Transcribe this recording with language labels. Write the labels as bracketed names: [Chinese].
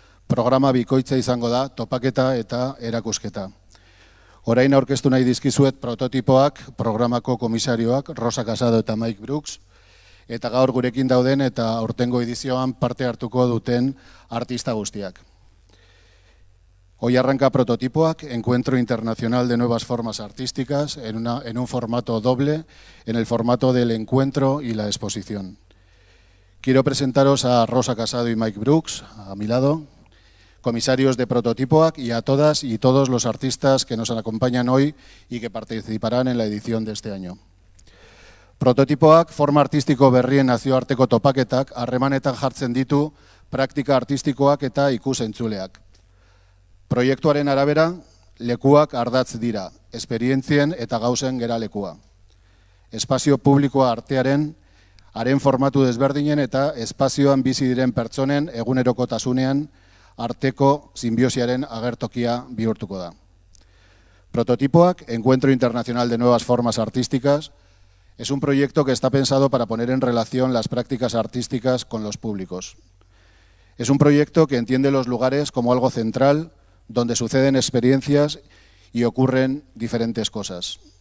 [Basque] Programa bikoitza izango da topaketa eta erakusketa. Orain aurkeztu nahi dizkizuet prototipoak, programako komisarioak, Rosa Casado eta Mike Brooks, eta gaur gurekin dauden eta aurtengo edizioan parte hartuko duten artista guztiak. [Spanish] Hoy arranca Prototipoak, Encuentro Internacional de Nuevas Formas Artísticas, en un formato doble, en el formato del encuentro y la exposición. Quiero presentaros a Rosa Casado y Mike Brooks, a mi lado, comisarios de Prototipoak, y a todas y todos los artistas que nos acompañan hoy y que participarán en la edición de este año. [Basque] Prototipoak, forma artistiko berrien nazioarteko topaketak, harremanetan jartzen ditu praktika artistikoak eta ikus-entzuleak. Proiektuaren arabera, lekuak ardatz dira, esperientzien eta gauzen geralekua. Espazio publikoa artearen, haren formatu desberdinen eta espazioan bizi diren pertsonen egunerokotasunean arteko sinbiosiaren agertokia bihurtuko da. [Spanish] Prototipoak, Encuentro Internacional de Nuevas Formas Artísticas, es un proyecto que está pensado para poner en relación las prácticas artísticas con los públicos. Es un proyecto que entiende los lugares como algo central, donde suceden experiencias y ocurren diferentes cosas.